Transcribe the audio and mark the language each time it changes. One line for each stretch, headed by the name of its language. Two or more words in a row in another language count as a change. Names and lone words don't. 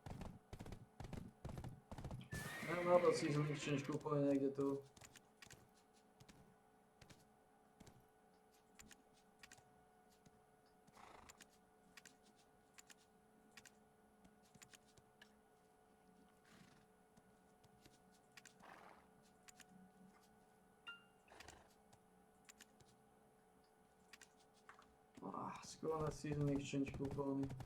Slovak: Neviem, náhodou
English: season exchange
Slovak: kúpili niekde tu. Skoro na
English: season exchange
Slovak: kúpili.